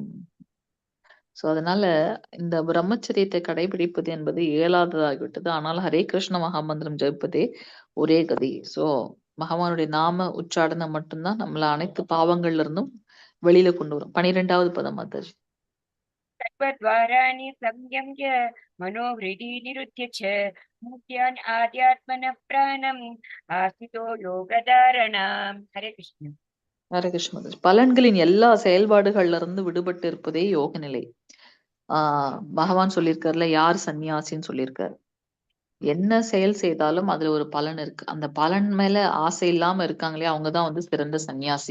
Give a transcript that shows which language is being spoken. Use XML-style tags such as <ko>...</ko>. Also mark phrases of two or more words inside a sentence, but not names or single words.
<ta>சோ அதனால இந்த பிரம்மச்சரியத்தை கடைபிடிப்பது என்பது இயலாததாகிவிட்டது. ஆனால் ஹரே கிருஷ்ண மகாமந்திரம் ஜெபிப்பதே ஒரே கதி. சோ பகவானுடைய நாம உச்சாடனம் மட்டும்தான் நம்மள அனைத்து பாவங்கள்ல இருந்தும் வெளியில கொண்டு வரும். 12வது பதம் மாதாஜி.</ta> <sa>सर्वद्वाराणि संयम्य मनोहृदि निरुध्य च मुक्त्यान् आध्यात्मनः प्राणम् आस्थितो योगधारणाम्. हरे कृष्ण.</sa> <ta>ஹரே கிருஷ்ண மாதாஜி. பலன்களின் எல்லா செயல்பாடுகள்ல இருந்து விடுபட்டு இருப்பதே யோக நிலை. பகவான் சொல்லியிருக்காருல, யார் சன்னியாசின்னு சொல்லியிருக்காரு. என்ன செயல் செய்தாலும் அதுல ஒரு பலன் இருக்கு. அந்த பலன் மேல ஆசை இல்லாம இருக்காங்களே அவங்கதான் வந்து சிறந்த சன்னியாசி.</ta>